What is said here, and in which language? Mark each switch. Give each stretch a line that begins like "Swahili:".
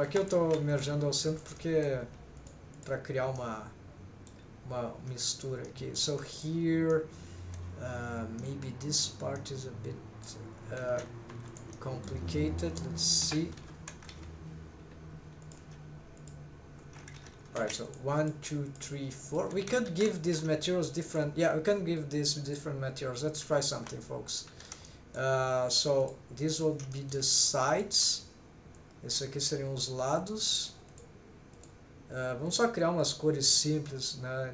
Portuguese: Aqui eu estou mergeando ao centro porque para criar uma mistura aqui.
English: So here maybe this part is a bit complicated. Let's see. Alright, so 1, 2, 3, 4. We could give these materials different... Yeah, we can give these different materials. Let's try something, folks. So these will be the sides.
Portuguese: Isso aqui seriam os lados. Vamos só criar umas cores simples, né?